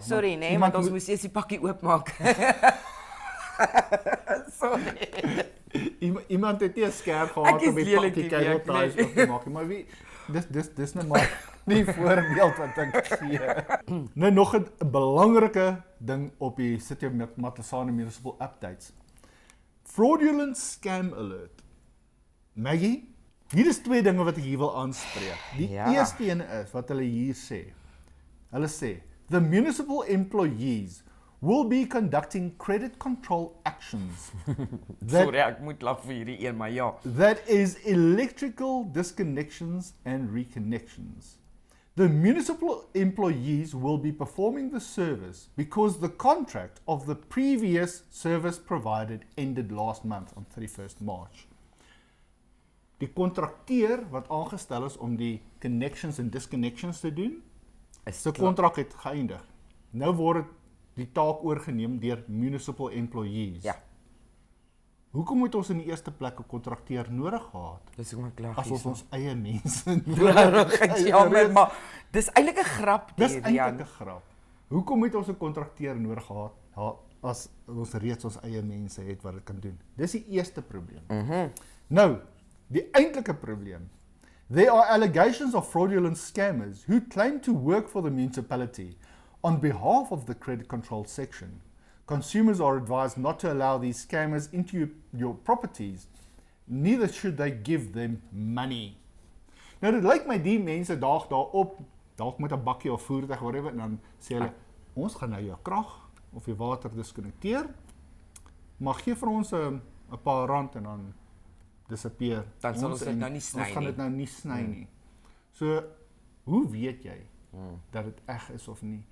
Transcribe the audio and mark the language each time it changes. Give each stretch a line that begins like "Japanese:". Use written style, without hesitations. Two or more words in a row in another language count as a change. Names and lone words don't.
Afrikaans: Sorry, nee, want ons moes eers die pakkie oopmaak. Sorry. Iemand het nie 'n skerp gehad om die pakkie
English: cable ties
Afrikaans: oop te maak, maar wie dis nou maar nie voorbeeld wat ek gee. Nou nog 'n belangrike ding op die City of Matlosana Municipal Updates.
English: Fraudulent scam alert.
Afrikaans: Maggie, hier is 2 dinge wat ek hier wil aanspreek. Die eerste een is wat hulle hier sê. Hulle sê,
English: the municipal employees will be conducting credit control actions. Sorry,
Afrikaans: ek moet lag vir hierdie een, maar ja.
English: That is electrical disconnections and reconnections. The municipal employees will be performing the service because the contract of the previous service provided ended last month on 31st March.
Afrikaans: die kontrakteur wat aangestel is om die connections en disconnections te doen, sy kontrak het geëindig. Nou word die taak oorgeneem deur
English: municipal employees.
Afrikaans: Ja. Hoekom moet ons in die eerste plek 'n kontrakteur nodig gehad? Dis hoekom ek lag. As ons eie mense Jammer, maar dis eintlik 'n grap Dis hier, eintlik Jan. 'n grap. Hoekom moet ons 'n kontrakteur nodig gehad as ons reeds ons eie mense het wat dit kan doen? Dis die eerste probleem. Nou, die eintlike probleem.
English: There are allegations of fraudulent scammers who claim to work for the municipality on behalf of the credit control section. Consumers are advised not to allow these scammers into your properties. Neither should they give them money.
Afrikaans: Nou, dit lyk my die mense daag daarop, dalk met 'n bakkie of voertuig, whatever, en dan sê hulle, ons gaan nou jou krag of jou water diskonnekteer, maar gee vir ons 'n paar rand en dan disappear. Dan sal ons dit nou nie sny nie. Ons gaan dit nou nie sny nie. So, hoe weet jy dat dit eg is of nie?